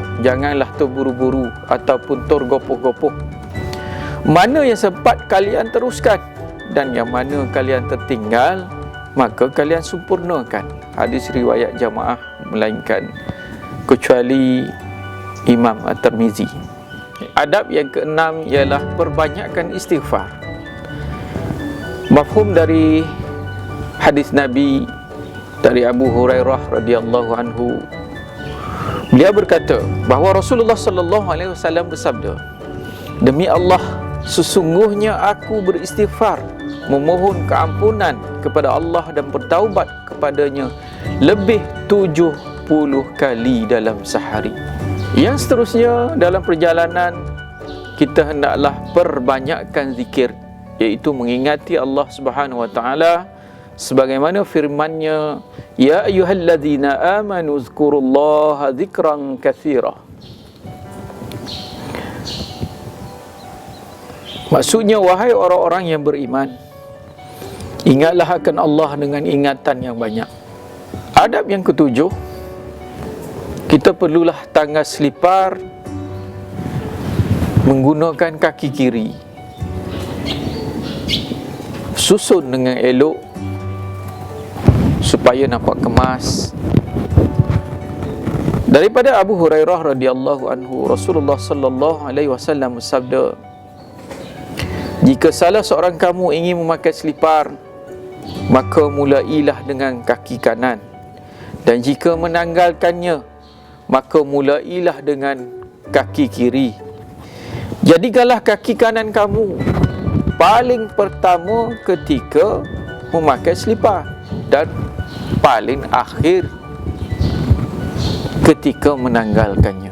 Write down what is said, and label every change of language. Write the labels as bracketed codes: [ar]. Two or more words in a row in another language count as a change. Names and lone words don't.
[ms] Janganlah terburu-buru ataupun tergopoh-gopoh. Mana yang sempat kalian teruskan, dan yang mana kalian tertinggal, maka kalian sempurnakan. Hadis riwayat jamaah, melainkan kecuali Imam At-Tirmizi. Adab yang keenam ialah perbanyakkan istighfar. Mafhum dari hadis Nabi dari Abu Hurairah [ar] رضي الله عنه, [ms] beliau berkata bahawa Rasulullah [ar] صلى الله عليه وسلم [ms] bersabda, demi Allah, sesungguhnya aku beristighfar, memohon keampunan kepada Allah dan bertaubat kepadanya lebih 70 kali dalam sehari. Yang seterusnya, dalam perjalanan kita hendaklah perbanyakkan zikir, iaitu mengingati Allah [ar] سبحانه وتعالى [ms] sebagaimana firman-Nya, [ar] يا أيها الذين آمنوا اذكروا الله ذكرا كثيرا. [ms] Maksudnya, wahai orang-orang yang beriman, ingatlah akan Allah dengan ingatan yang banyak. Adab yang ketujuh, kita perlulah tangga selipar menggunakan kaki kiri, susun dengan elok supaya nampak kemas. Daripada Abu Hurairah [ar] رضي الله عنه, [ms] Rasulullah [ar] صلى الله عليه وسلم [ms] bersabda, jika salah seorang kamu ingin memakai selipar, maka mulailah dengan kaki kanan, dan jika menanggalkannya, maka mulailah dengan kaki kiri. Jadikanlah kaki kanan kamu paling pertama ketika memakai selipar dan paling akhir ketika menanggalkannya.